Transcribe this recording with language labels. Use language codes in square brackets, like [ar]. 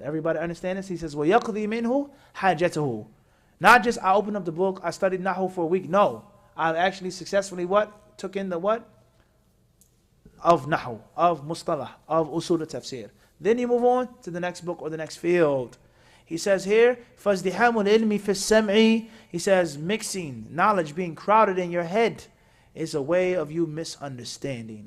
[en] Everybody understand this? He says [ar] وَيَقْضِي مِنْهُ حَاجَتَهُ. [en] Not just I opened up the book, I studied Nahu for a week. No. I actually successfully what? Took in the what? Of Nahu, of Mustalah, of Usul al-Tafsir. Then you move on to the next book or the next field. He says here, [ar] فَازْدِحَامُ الْعِلْمِ فِي السَّمْعِ. [en] He says mixing, knowledge being crowded in your head is a way of you misunderstanding.